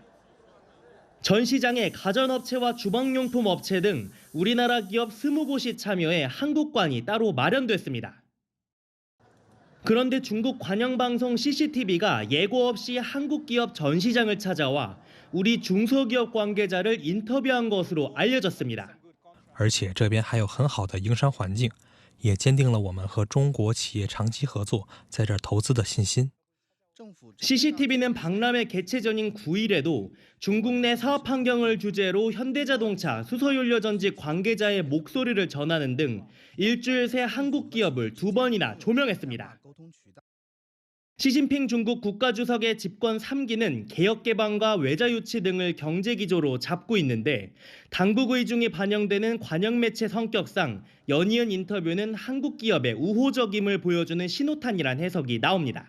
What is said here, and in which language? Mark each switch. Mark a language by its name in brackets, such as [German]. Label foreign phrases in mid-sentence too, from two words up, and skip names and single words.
[Korean] 전 시장에 가전업체와 주방용품 업체 등 우리나라 기업 20곳이 참여해 한국관이 따로 마련됐습니다. 그런데 중국 관영방송 CCTV가 예고 없이 한국 기업 전 시장을 찾아와 우리 중소기업 관계자를 인터뷰한 것으로 알려졌습니다. [Chinese] 而且这边还有很好的营商环境，也坚定了我们和中国企业长期合作在这儿投资的信心。 [Korean] CCTV는 박람회 개최 전인 9일에도 중국 내 사업 환경을 주제로 현대자동차 수소연료전지 관계자의 목소리를 전하는 등 일주일 새 한국 기업을 2번이나 조명했습니다. 시진핑 중국 국가주석의 집권 3기는 개혁 개방과 외자 유치 등을 경제 기조로 잡고 있는데 당국 의중이 반영되는 관영 매체 성격상 연이은 인터뷰는 한국 기업의 우호적임을 보여주는 신호탄이란 해석이 나옵니다.